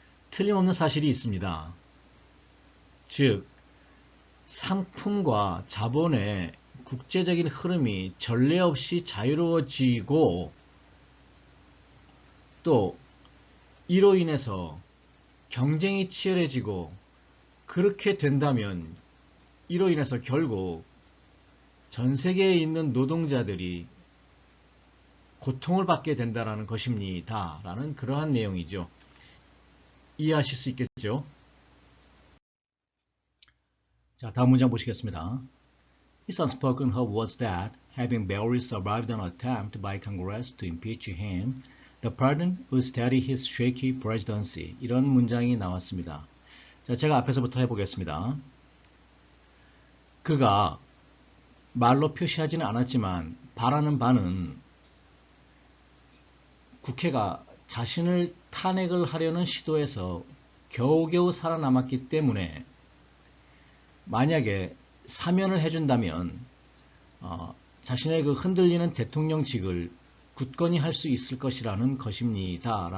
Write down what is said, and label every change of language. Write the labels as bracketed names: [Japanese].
[Korean] 틀림없는 사실이 있습니다. 즉 상품과 자본의 국제적인 흐름이 전례 없이 자유로워지고 또 이로 인해서 경쟁이 치열해지고 그렇게 된다면 이로 인해서 결국 전 세계에 있는 노동자들이 고통을 받게 된다는 것입니다. 라는 그러한 내용이죠. 이해하실 수 있겠죠? 자, 다음 문장 보시겠습니다. [English] His unspoken hope was that, having barely survived an attempt by Congress to impeach him, the president would steady his shaky presidency. [Korean] 이런 문장이 나왔습니다. 자, 제가 앞에서부터 해보겠습니다. 그가 말로 표시하지는 않았지만 바라는 바는 국회가 자신을 탄핵을 하려는 시도에서 겨우겨우 살아남았기 때문에 만약에 사면을 해준다면 자신의 그 흔들리는 대통령직을 굳건히 할 수 있을 것이라는 것입니다.